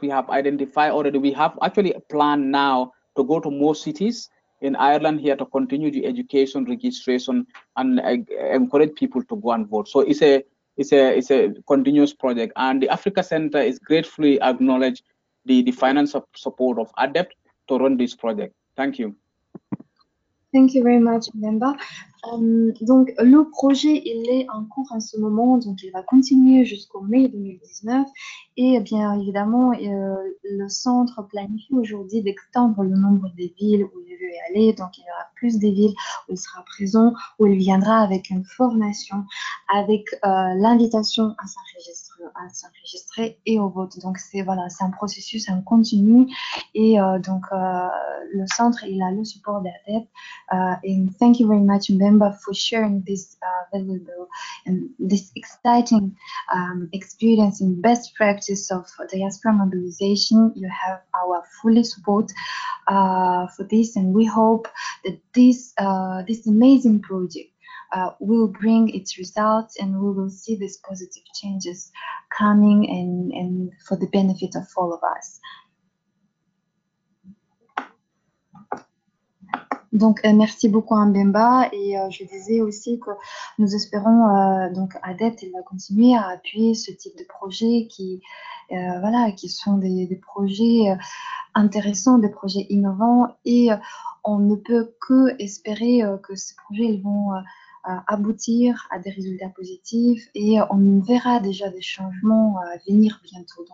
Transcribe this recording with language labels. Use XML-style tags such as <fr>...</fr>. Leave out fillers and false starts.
<en>We have identified already. We have actually a plan now to go to more cities in Ireland here to continue the education registration and encourage people to go and vote. So it's it's a continuous project, and the Africa Center is gratefully acknowledged the financial support of ADEPT to run this project. Thank you. Thank you very much, Mbemba.</en> <fr>Donc, le projet, il est en cours en ce moment, donc il va continuer jusqu'au mai 2019. Et bien évidemment, le centre planifie aujourd'hui d'extendre le nombre des villes où il veut y aller. Donc, il y aura plus de villes où il sera présent, où il viendra avec une formation, avec l'invitation à s'enregistrer et au vote. Donc, c'est un processus en continu. Et donc, le centre, il a le support d'ADEPT.</fr> <en>And thank you very much, Mbemba, for sharing this valuable and this exciting experience in best practice of diaspora mobilization. You have our full support for this, and we hope that this amazing project will bring its results, and we will see these positive changes coming and for the benefit of all of us.</en> <fr>Donc, merci beaucoup à Mbemba, et je disais aussi que nous espérons, donc ADEPT, il va continuer à appuyer ce type de projets qui sont des projets intéressants, des projets innovants, et on ne peut que espérer que ces projets ils vont aboutir à des résultats positifs, et on verra déjà des changements venir bientôt.</fr>